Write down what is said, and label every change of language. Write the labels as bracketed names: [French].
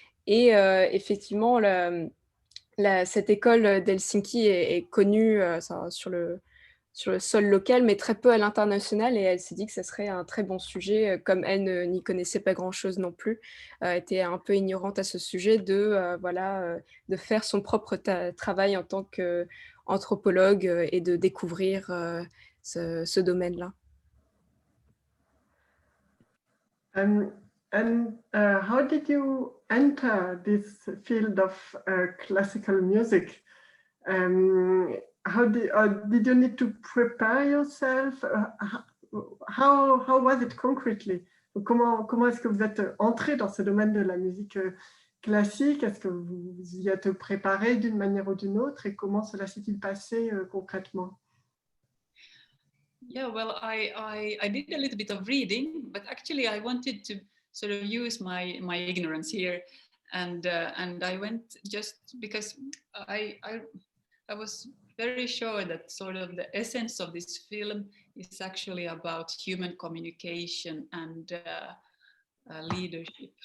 [French] Et effectivement, cette école d'Helsinki est connue sur le sol local, mais très peu à l'international. Et elle s'est dit que ce serait un très bon sujet, comme elle n'y connaissait pas grand-chose non plus, était un peu ignorante à ce sujet, de faire son propre travail en tant qu'anthropologue et de découvrir ce domaine-là. [English] And how did you enter this field of classical music? How did you need to prepare yourself? How was it concretely? [French] Comment est-ce que vous êtes entré dans ce domaine de la musique classique? Est-ce que vous y êtes préparé d'une manière ou d'une autre? Et comment cela s'est-il passé concrètement? [English] Yeah, well, I did a little bit of reading, but actually I wanted to sort of use my ignorance here, and I went just because I was very sure that sort of the essence of this film is actually about human communication and leadership.